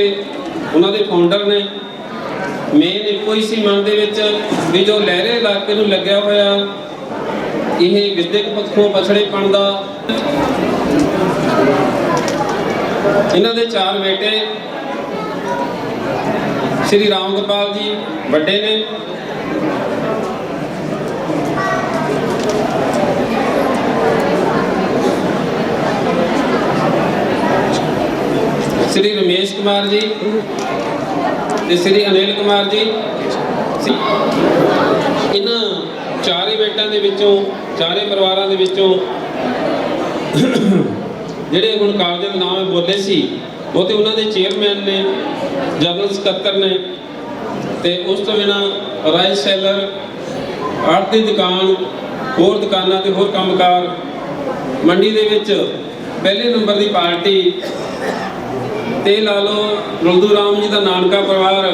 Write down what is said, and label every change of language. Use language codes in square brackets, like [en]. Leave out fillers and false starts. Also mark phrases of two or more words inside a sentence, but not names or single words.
[pa] ਉਹਨਾਂ ਦੇ ਫਾਊਂਡਰ ਨੇ ਮੇਨ ਇੱਕੋ ਹੀ ਸੀ ਮਨ ਦੇ ਵਿੱਚ ਵੀ ਜੋ ਲਹਿਰੇ ਇਲਾਕੇ ਨੂੰ ਲੱਗਿਆ ਹੋਇਆ ਇਹ ਵਿਦਿਅਕ ਪੱਖੋਂ ਪਛੜੇਪਣ ਦਾ। ਇਹਨਾਂ ਦੇ 4 ਬੇਟੇ ਸ਼੍ਰੀ ਰਾਮ ਗੋਪਾਲ ਜੀ ਵੱਡੇ ਨੇ, श्री रमेश कुमार जी ਤੇ श्री अनिल कुमार जी। ਇਹਨਾਂ ਚਾਰੇ ਬੇਟਿਆਂ ਦੇ ਵਿੱਚੋਂ, ਚਾਰੇ ਪਰਿਵਾਰਾਂ ਦੇ ਵਿੱਚੋਂ ਜਿਹੜੇ ਹੁਣ ਕਾਲਜਾਂ ਦੇ ਨਾਮ ਬੋਲੇ ਸੀ ਉਹ ਤੇ ਉਹਨਾਂ ਦੇ ਚੇਅਰਮੈਨ ਨੇ, ਜਨਰਲ ਸਕੱਤਰ ਨੇ, ਤੇ ਉਸ ਤੋਂ ਬਿਨਾਂ ਰਾਈਸ ਸੈਲਰ, ਆੜਤ ਦੀ ਦੁਕਾਨ, ਹੋਰ ਦੁਕਾਨਾਂ ਤੇ ਹੋਰ ਕੰਮਕਾਰ, ਮੰਡੀ ਦੇ ਵਿੱਚ ਪਹਿਲੇ ਨੰਬਰ ਦੀ ਪਾਰਟੀ, ਤੇ ਲਾ ਲਓ ਰੁਲਦੂ ਰਾਮ ਜੀ ਦਾ ਨਾਨਕਾ ਪਰਿਵਾਰ।